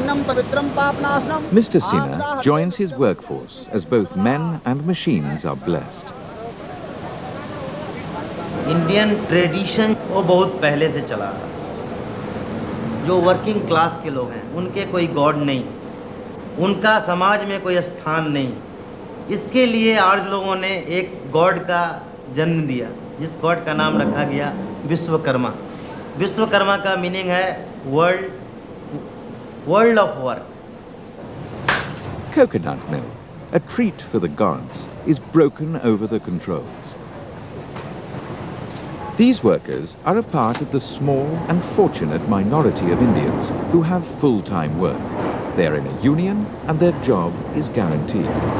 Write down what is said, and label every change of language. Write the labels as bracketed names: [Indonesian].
[English] Mr. Sinha joins his workforce as both men and machines are blessed. [Hindi] Indian tradition वो बहुत पहले से चला रहा। जो वर्किंग क्लास के लोग हैं उनके कोई गॉड नहीं, उनका समाज में कोई स्थान नहीं। इसके लिए आज लोगों ने एक गॉड का जन्म दिया, जिस गॉड का नाम रखा गया विश्वकर्मा। विश्वकर्मा का मीनिंग है [English] world of work. Coconut mill, a treat for the gods, is broken over the controls. These workers are a part of the small and fortunate minority of Indians who have full-time work. They are in a union and their job is guaranteed.